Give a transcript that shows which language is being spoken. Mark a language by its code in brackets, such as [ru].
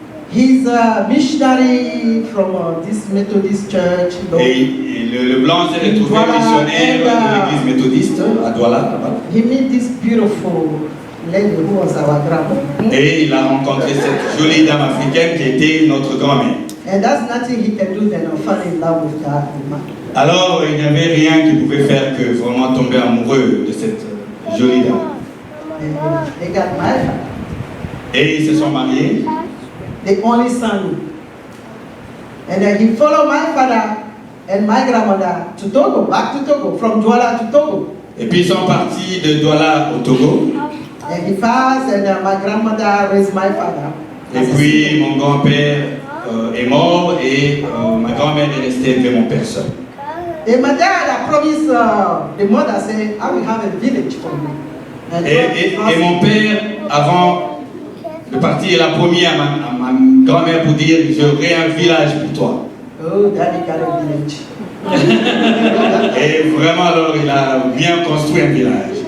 [en] He's a missionary from this Methodist church. [fr] Et le blanc s'est retrouvé missionnaire de l'église méthodiste à Douala, là-bas. [en] He met this beautiful lady who was our grandma. [fr] Et il a rencontré cette jolie dame africaine qui était notre grand-mère. [en] And that's nothing he can do than fall in love with that woman. [fr] Alors, il n'y avait rien qui pouvait faire que vraiment tomber amoureux de cette jolie dame. [en] And they got married. [fr] Et ils se sont mariés. [en] The only son. And then he followed my father and my grandmother to Togo, back to Togo, from Douala to Togo. [fr] Et puis ils sont partis de Douala au Togo. [en] And he passed, and my grandmother raised my father. [fr] Et puis mon grand-père est mort et ma grand-mère est restée élever mon père seul. [en] And my dad, I promised the mother, say, I will have a village for you. And [fr] Et mon père, avant de partir, il a promis à ma grand-mère pour dire j'aurai un village pour toi. [en] Oh, daddy got a village. [fr] Et vraiment alors il a bien construit un village.